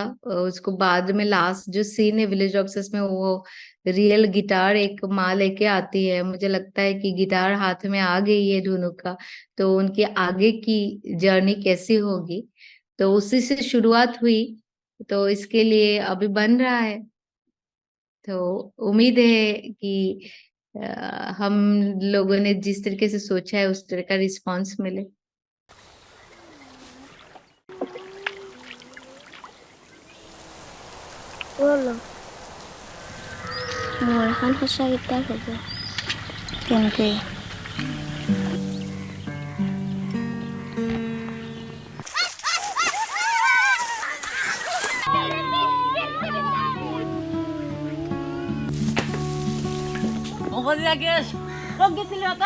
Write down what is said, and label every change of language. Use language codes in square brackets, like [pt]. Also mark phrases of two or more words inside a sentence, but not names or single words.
[hi] उसको बाद में लास्ट जो सीन है विलेज ऑक्सेस में, वो [en] real guitar [hi] एक माँ लेके आती है, मुझे लगता है कि गिटार हाथ में आ गई है धुनु का, तो उनकी आगे की जर्नी कैसी होगी, तो उसी से शुरुआत हुई। तो इसके लिए अभी बन रहा है, तो उम्मीद है कि हम लोगों ने जिस तरीके से सोचा है उस तरह का रिस्पॉन्स मिले। [as] বলো মোৰ এখন সঁচা কিতাপ হ'ব। কেনেকে? ক'ত গেছিলি তই?